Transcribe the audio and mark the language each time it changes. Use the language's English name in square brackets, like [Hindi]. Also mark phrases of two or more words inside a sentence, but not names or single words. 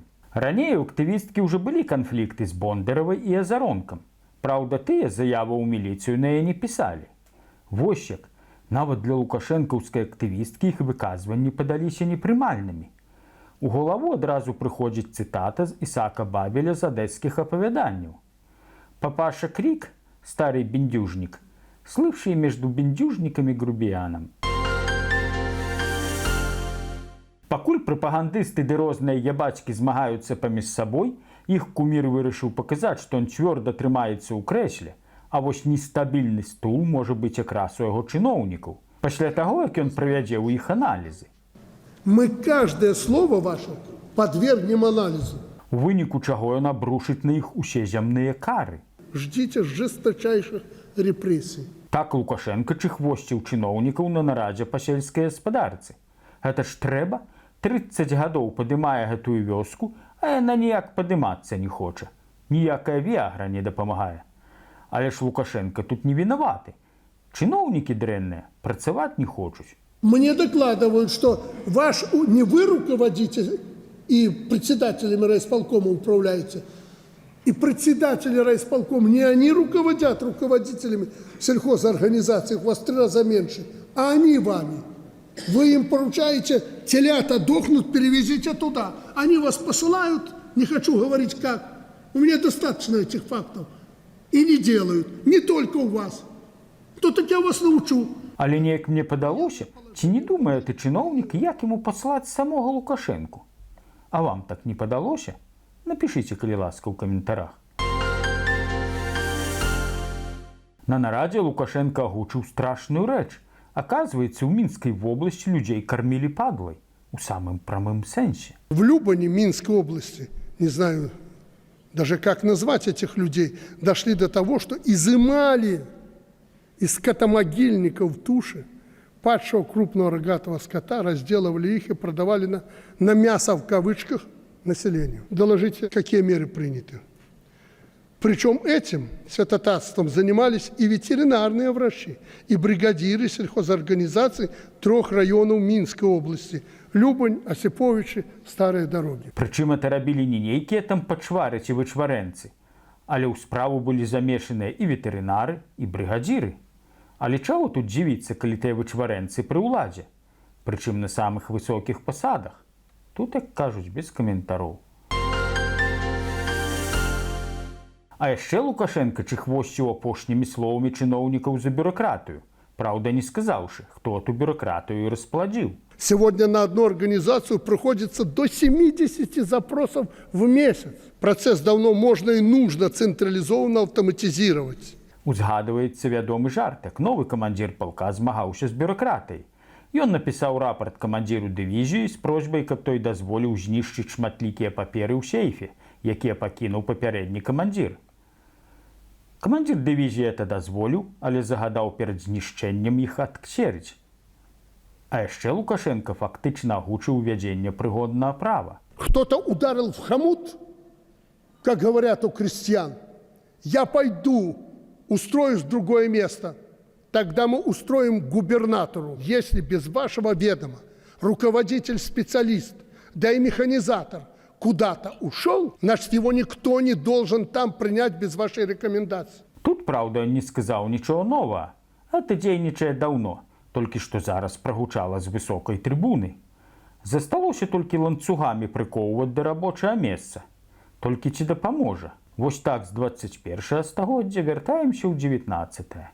[Belarusian] Раней у актывісткі ўжо былі канфлікты з Бондаравай і Азаронкам. Праўда, тыя заявы ў міліцыю на яе не пісалі. Вось як, нават для лукашэнкаўскай актывісткі іх выказванні падаліся непрымальнымі. У галаву адразу прыходзіць цытата з Ісаака Бабеля з адэскіх апавяданняў. [Russian] Папаша Крик, старый бендюжник, слывший между бендюжником и грубияном. [Belarusian] Пакуль прапагандысты ды розныя ябачкі змагаюцца паміж сабой, іх кумір вырашыў паказаць, што ён цвёрда трымаецца ў крэсле, а вось нестабільны стул можа быць якраз у яго чыноўнікаў, пасля таго, як ён правядзе ў іх аналізы. [Russian] Мы каждое слово ваше подвергнем анализу. [Belarusian] У выніку чаго ён абрушыць на іх усе зямныя кары. [Russian] Ждите жесточайших репрессий. [Belarusian] Так Лукашенко чыхвосціў чыноўнікаў на нарадзе па сельскай гаспадарцы. Гэта ж трэба? 30 гадоў падымае гэтую вёску, а яна ніяк падымацца не хоча. Ніякая віагра не дапамагае. Але ж Лукашенко тут не вінаваты. Чыноўнікі дрэнныя, працаваць не хочуць. [Russian] Мне докладывают, что не вы руководитель и председателями райисполкома управляете, и председатели райисполкома, не они руководят руководителями сельхозорганизаций, у вас 3 раза меньше, а они вами. Вы им поручаете, телята дохнут, перевезите туда. Они вас посылают, не хочу говорить как. У меня достаточно этих фактов. И не делают, не только у вас. То так я вас научу. [Belarusian] Але неяк мне падалося, ці не думае ты чыноўнік, як яму паслаць самога Лукашэнку? А вам так не падалося? Напішыце, калі ласка, ў каментарах. На нарадзе Лукашенко агучыў страшную рэч. Аказваецца, у Мінскай вобласці людзей кармілі падлай. у самым прамым сэнсе. [Russian] В Любани, Минской области, не знаю даже как назвать этих людей, дошли до того, что изымали из скотомогильников туши падшего крупного рогатого скота, разделывали их и продавали на мясо в кавычках населению. Доложите, какие меры приняты. Причем этим святотатством занимались и ветеринарные врачи, и бригадиры сельхозорганизаций 3 районов Минской области – Любань, Осиповичи, Старые Дороги. [Belarusian] Прычым это рабілі не нейкія там пачвары ці вычварэнцы, але ў справу былі замешаныя і ветэрынары, і брыгадзіры. Але чаго тут дзівіцца, калі тыя вычварэнцы пры ўладзе? Прычым на самых высокіх пасадах. Тут, як кажуць, без каментароў. А яшчэ Лукашенка чыхвосціў апошнімі словамі чыноўнікаў за бюракратыю, праўда, не сказаўшы, хто ту бюракратыю і распладзіў. [Russian] Сегодня на одну организацию приходится до 70 запросов в месяц. Процесс давно можно и нужно централизованно автоматизировать. [Belarusian] Узгадваецца вядомы жарт, як новы камандзір палка змагаўся з бюракратыяй. Ён напісаў рапарт камандзіру дывізіі з просьбай, каб той дазволіў знішчыць шматлікія паперы ў сейфе, якія пакінуў папярэдні камандзір. Камандзір дывізіі это дазволіў, але загадаў перад знішчэннем іх адксерыць. А яшчэ Лукашенко фактычна агучыў увядзенне прыгоднага права. [Russian] Кто-то ударил в хомут, как говорят у крестьян. Я пойду, устроюсь в другое место. Тогда мы устроим губернатору. Если без вашего ведома руководитель-специалист, да и механизатор куда-то ушел, значит, его никто не должен там принять без вашей рекомендации. [Belarusian] Тут, праўда, не сказаў нічого новага. Это дзейнічае даўно. Толькі што зараз прагучала з высокай трыбуны. Засталося толькі ланцугамі прыкоўваць да рабочае месца. Толькі ці дапаможа? Вось так з 21 стагоддзя вяртаемся ў 19.